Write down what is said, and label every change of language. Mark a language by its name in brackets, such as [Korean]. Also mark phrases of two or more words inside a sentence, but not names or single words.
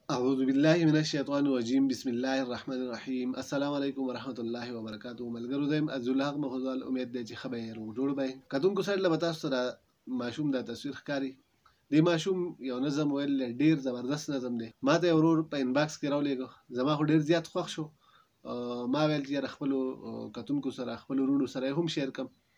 [Arabic] اعوذ بالله من الشیطان الرجیم. بسم الله الرحمن الرحیم. السلام علیکم ورحمت الله وبرکاتہ. [Pashto] ملګرو، زه یم عزیز الحق مخوزوال. امید دی چې ښه به یې، روغ جوړ به یې. کتونکو صاحب، له تاسو سره ماشوم دا تصویر ښکاري. دې ماشوم یو نظم ویل، ډېر زبردست نظم دی. ما ته یو ورور په انباکس کې راولېږه. زما خو ډېر زیات خوښ شو. آه، ما ویل چې یاره، خپلو، آه، کتونکو سره، خپلو وروڼو سره یې هم شیر کړم.